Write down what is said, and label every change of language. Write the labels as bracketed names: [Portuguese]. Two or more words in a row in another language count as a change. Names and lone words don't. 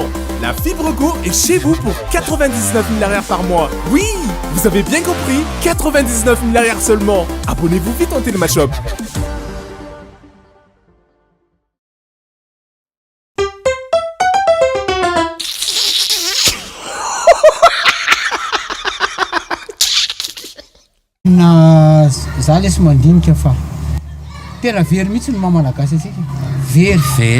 [French] La Fibre Go est chez vous pour 99 000 par mois. Oui, vous avez bien compris, 99 000 seulement. Abonnez-vous vite en Télémashop. [Malagasy] Za lesy mandinika fa tena very mihitsy ny mamalagasy atsika very